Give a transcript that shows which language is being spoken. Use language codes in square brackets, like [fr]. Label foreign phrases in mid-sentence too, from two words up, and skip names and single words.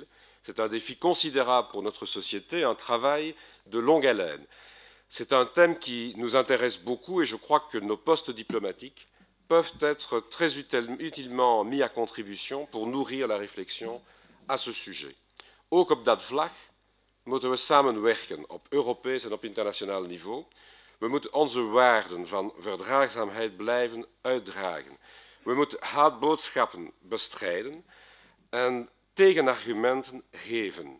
[fr] C'est un défi considérable pour notre société, un travail de longue haleine. C'est un thème qui nous intéresse beaucoup et je crois que nos postes diplomatiques peuvent être très utilement mis à contribution pour nourrir la réflexion à ce sujet. [nl] Ook op dat vlak moeten we samenwerken op Europees en op internationaal niveau. We moeten onze waarden van verdraagzaamheid blijven uitdragen. We moeten haatboodschappen bestrijden en tegenargumenten geven.